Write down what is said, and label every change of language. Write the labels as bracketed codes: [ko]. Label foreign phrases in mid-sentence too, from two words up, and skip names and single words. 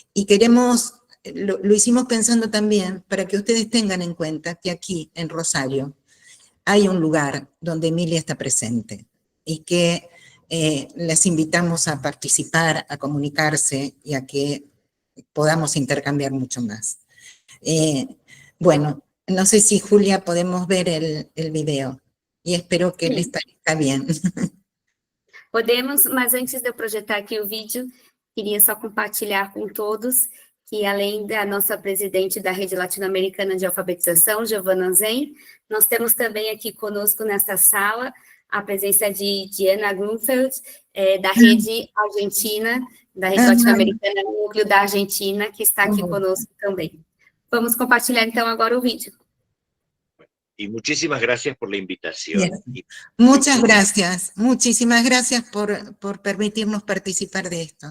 [es] Y queremos, lo hicimos pensando también para que ustedes tengan en cuenta que aquí, en Rosario, hay un lugar donde Emilia está presente y que les invitamos a participar, a comunicarse y a que podamos intercambiar mucho más. Bueno, no sé si, Julia, podemos ver el video y espero que les parezca bien. [pt] Podemos, mas antes de eu projetar aqui o vídeo, queria só compartilhar com todos que além da nossa presidente da Rede Latino-Americana de Alfabetização, Giovana Zen, nós temos também aqui conosco nessa sala a presença de Diana Grunfeld, da Rede Argentina, da Rede Latino-Americana, Núcleo da Argentina, que está aqui conosco também. Vamos compartilhar, então, agora o vídeo. [es] Y muchísimas gracias por la invitación. Bien. Muchas gracias. Muchísimas gracias por permitirnos participar de esto.